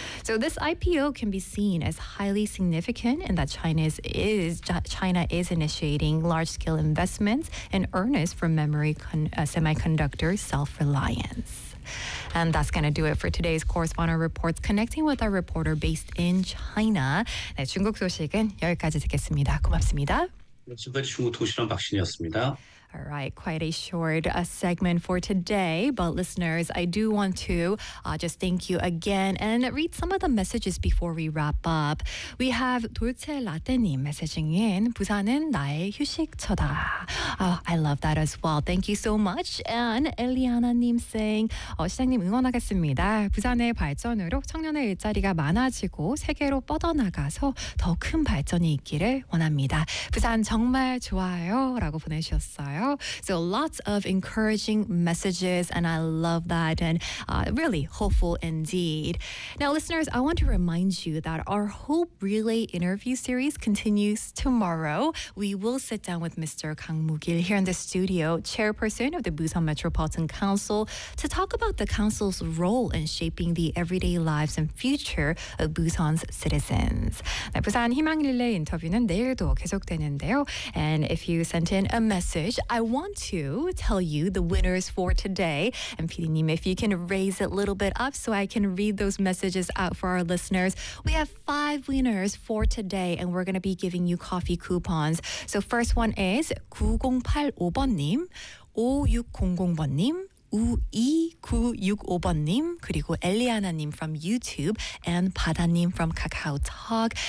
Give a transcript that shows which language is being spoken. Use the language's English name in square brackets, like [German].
[English] So this IPO can be seen as highly significant in that China is initiating large-scale investments in earnest for memory semiconductor self-reliance. And that's going to do it for today's Correspondent Reports, connecting with our reporter based in China. [Korean] 네, 중국 소식은 여기까지 듣겠습니다. 고맙습니다. 지금까지 중국 통신원 박신희였습니다. [English] All right, quite a short segment for today. But listeners, I do want to just thank you again and read some of the messages before we wrap up. We have 돌체 라떼님 messaging in, [Korean] 부산은 나의 휴식처다. [English] Oh, I love that as well. Thank you so much. And Eliana님 saying, [Korean] 시장님 응원하겠습니다. 부산의 발전으로 청년의 일자리가 많아지고 세계로 뻗어나가서 더 큰 발전이 있기를 원합니다. 부산 정말 좋아요 라고 보내주셨어요. [English] So lots of encouraging messages, and I love that, and really hopeful indeed. Now, listeners, I want to remind you that our Hope Relay interview series continues tomorrow. We will sit down with Mr. Kang Mugil here in the studio, chairperson of the Busan Metropolitan Council, to talk about the council's role in shaping the everyday lives and future of Busan's citizens. [Korean] 부산 희망 릴레이 인터뷰는 내일도 계속되는데요. [English] And if you sent in a message, I want to tell you the winners for today. And PD님, if you can raise it a little bit up so I can read those messages out for our listeners. We have 5 winners for today, and we're going to be giving you coffee coupons. So first one is 9085번님, 5600번님, 2965번님, 그리고 엘리아나님 from YouTube, and 바다님 from KakaoTalk.